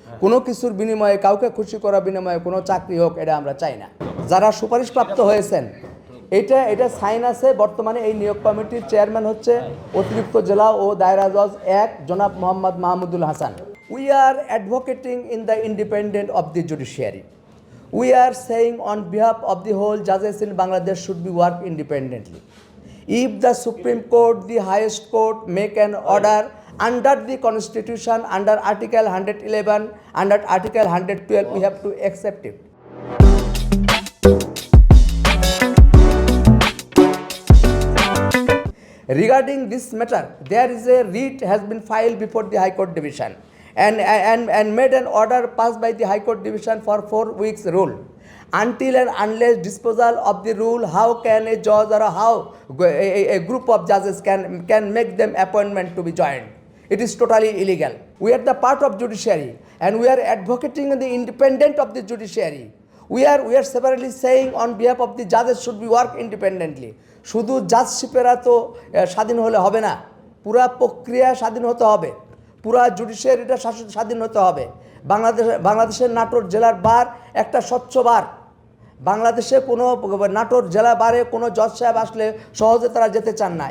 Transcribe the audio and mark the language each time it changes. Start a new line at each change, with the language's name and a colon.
Bangla: কোনো কিছুর বিনিময়ে, কাউকে খুশি করার বিনিময়ে কোনো চাকরি হোক, এটা আমরা চাই না। যারা সুপারিশপ্রাপ্ত হয়েছেন এটা সাইন আছে। বর্তমানে এই নিয়োগ কমিটির চেয়ারম্যান হচ্ছে অতিরিক্ত জেলা ও দায়রা জজ 1 জনাব Mohammad Mahmudul Hasan.
English: We are advocating in the independent of the judiciary. We are saying on behalf of the whole judges in Bangladesh should be work independently. If the Supreme Court, the highest court, make an order under the Constitution, under Article 111, under Article 112, we have to accept it. Regarding this matter, there is a writ has been filed before the High Court Division and made an order passed by the High Court Division for 4 weeks rule. Until and unless disposal of the rule, how can a judge or how a group of judges can make them appointment to be joined? It is totally illegal. We are the part of judiciary and we are advocating the independence of the judiciary. We are severally saying on behalf of the judges should be work independently.
Bangla: শুধু জাজশিপেরা তো স্বাধীন হলে হবে না, পুরা প্রক্রিয়া স্বাধীন হতে হবে, পুরা জুডিশিয়ারিটা স্বাধীন হতে হবে। বাংলাদেশের নাটোর জেলার বার একটা স্বচ্ছ বার। বাংলাদেশে কোনো নাটোর জেলা বারে কোনো জজ সাহেব আসলে সহজে তারা যেতে চান না।